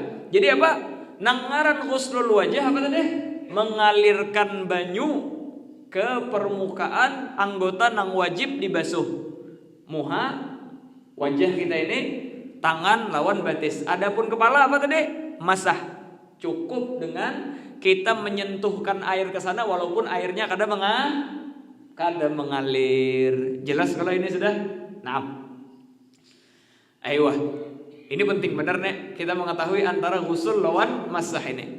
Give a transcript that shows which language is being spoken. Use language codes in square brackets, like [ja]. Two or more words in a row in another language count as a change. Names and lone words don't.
[id] Jadi apa? [bjn] Nang ngaran [ar] ghuslul wajah [bjn] apa tadi? Mengalirkan banyu ke permukaan anggota nang wajib dibasuh. Muha, wajah kita ini, tangan lawan batis. [id] Adapun kepala apa tadi? Masah. Cukup dengan kita menyentuhkan air ke sana walaupun airnya kadang mengalir. Jelas kalau ini sudah? Nah. Aiyah. [bjn] Ini penting benar nih kita mengetahui antara ghusl lawan masah ini.